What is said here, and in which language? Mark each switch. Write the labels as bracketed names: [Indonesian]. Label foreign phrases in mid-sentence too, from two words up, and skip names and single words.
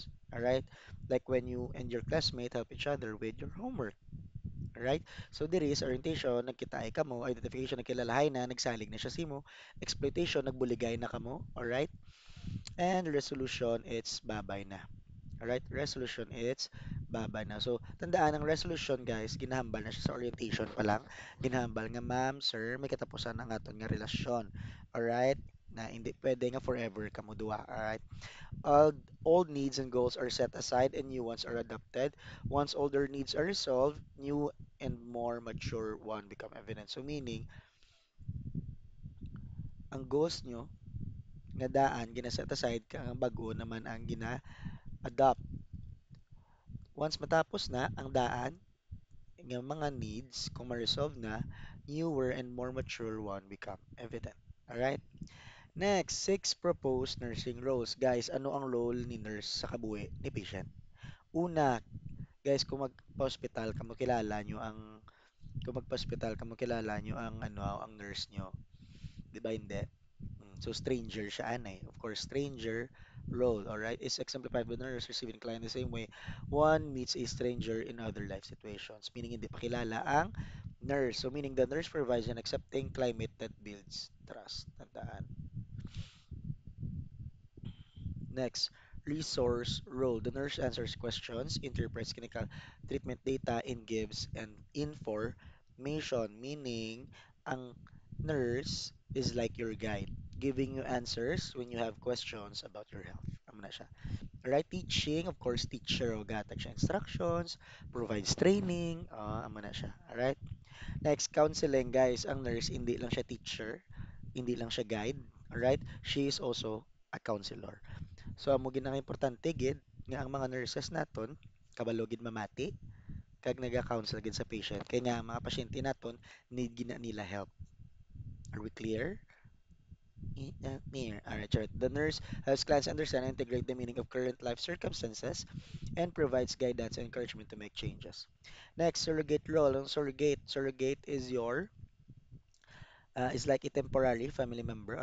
[English] Alright? Like when you and your classmate help each other with your homework. Alright? So diri is orientation, [Hiligaynon] nagkitaay ka mo, identification, nagkilalahay na, nagsalig na siya simo, exploitation, nagbuligay na ka mo, [English] alright? And resolution, it's [Hiligaynon] babay na. [English] Alright? Resolution, it's [Hiligaynon] babay na. So, tandaan ang resolution, guys, ginahambal na siya sa orientation pa lang. Ginahambal nga, ma'am, sir, may katapusan ang aton nga relasyon. [English] Alright? [Hiligaynon] Na [Filipino] hindi pwede [Hiligaynon] nga forever kamo duha. [English] Alright? Old needs and goals are set aside and new ones are adopted. Once older needs are resolved, new and more mature one become evident. So meaning, [Hiligaynon] ang goals nyo, nga daan, gina-set aside, kang bago naman ang gina-adopt. Once matapos na ang daan, ng mga needs, kung ma-resolve na, [English] newer and more mature one become evident. Alright? Next, six proposed nursing roles. [Hiligaynon] Guys, ano ang role ni nurse sa kabuhi ni patient? Una, guys, kung magpa-hospital ka mo kilala nyo ang kung magpa-hospital ka mo kilala nyo ang ang nurse nyo, 'di ba hindi? So stranger siya anay. [English] Of course, stranger role, all right, is exemplified by nurse receiving client the same way one meets a stranger in other life situations, meaning [Hiligaynon] hindi pa kilala ang nurse. [English] So meaning the nurse provides an accepting climate that builds trust. Tandaan. Next, resource role. The nurse answers questions, interprets clinical treatment data, and gives an information, meaning ang nurse is like your guide, giving you answers when you have questions about your health. [Hiligaynon] Amo na siya. [English] Right? Teaching, of course, teacher [Hiligaynon] o gatag siya [English] instructions, provides training, [Hiligaynon] amo na siya. [English] Alright? Next, counseling, guys. [Hiligaynon] Ang nurse, hindi lang siya teacher, hindi lang siya guide. [English] Alright? She is also a counselor. [Hiligaynon] So amo ginang importante gid nga ang mga nurses naton kabalo gid mamati kag naga-counsel gid sa patient kay nga ang mga pasyente naton need gina nila help. [English] Are we clear? Clear. Alright, sure. The nurse helps clients understand and integrate the meaning of current life circumstances and provides guidance and encouragement to make changes. Next, surrogate role. Ang surrogate is your is like a temporary family member.